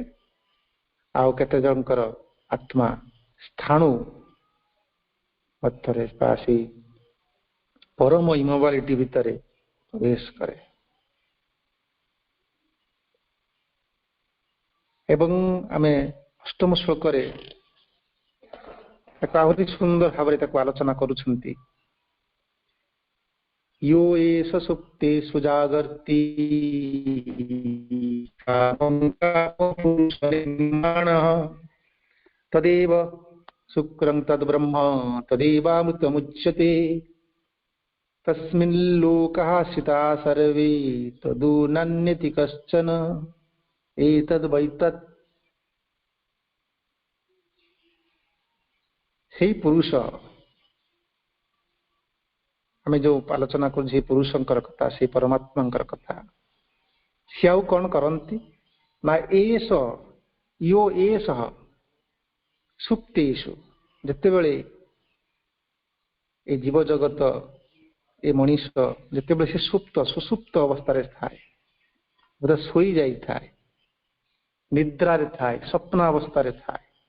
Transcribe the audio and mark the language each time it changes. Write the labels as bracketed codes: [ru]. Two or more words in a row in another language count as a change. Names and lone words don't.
[or] ଆଉ କେତେ ଜଣଙ୍କର ଆତ୍ମା ସ୍ଥାଣୁ ମଧ୍ୟରେ ବା ସେଇ ପରମ ଇମୋବାଲିଟି ଭିତରେ ପ୍ରବେଶ କରେ। ଏବଂ ଆମେ ଅଷ୍ଟମ ଶ୍ଲୋକରେ ତାକୁ ଆହୁରି ସୁନ୍ଦର ଭାବରେ ତାକୁ ଆଲୋଚନା କରୁଛନ୍ତି। [sa] यो एष सुप्तेषु जागर्ति तदेव शुक्रं तद्ब्रह्म तदेवामृतमुच्यते तस्मिन् लोकाः स्थिता सर्वे तदु नान्यति कश्चन एतद्वैतत्। [or] ସେଇ ପୁରୁଷ, ଆମେ ଯୋଉ ଆଲୋଚନା କରୁଛୁ ସେଇ ପୁରୁଷଙ୍କର କଥା, ସେଇ ପରମାତ୍ମାଙ୍କର କଥା, ସେ ଆଉ କଣ କରନ୍ତି ନା [sa] ଏସ ସୁପ୍ତେଷୁ, [or] ଯେତେବେଳେ ଏ ଜୀବ ଜଗତ, ଏ ମଣିଷ ଯେତେବେଳେ ସେ ସୁସୁପ୍ତ ଅବସ୍ଥାରେ ଥାଏ, ବୋଧେ ଶୋଇ ଯାଇଥାଏ, ନିଦ୍ରାରେ ଥାଏ, ସ୍ୱପ୍ନ ଅବସ୍ଥାରେ ଥାଏ,